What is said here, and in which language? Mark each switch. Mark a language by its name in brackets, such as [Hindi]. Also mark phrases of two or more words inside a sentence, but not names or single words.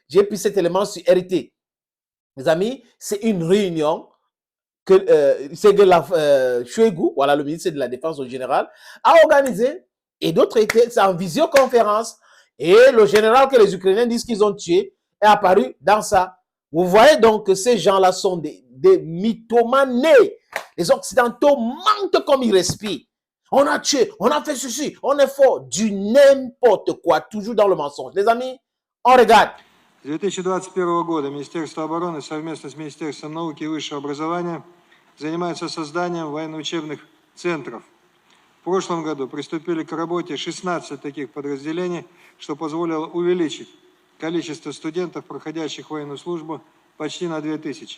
[French] J'ai pris cet élément sur RT. Les amis, c'est une réunion que Shoigu, voilà le ministre de la Défense au général, a organisé, et d'autres étaient en visioconférence, et le général que les Ukrainiens disent qu'ils ont tué est apparu dans ça. Vous voyez donc que ces gens-là sont des mythomanes. Les Occidentaux mentent comme ils respirent. On a tué, on a fait ceci, on est fort, du n'importe quoi, toujours dans le mensonge. Les amis, on regarde. [Russian] С 2021 года Министерство обороны совместно с Министерством науки и высшего образования занимается созданием военно-учебных центров. В прошлом году приступили к работе 16 таких подразделений, что позволило увеличить количество студентов, проходящих военную службу, почти на 2000.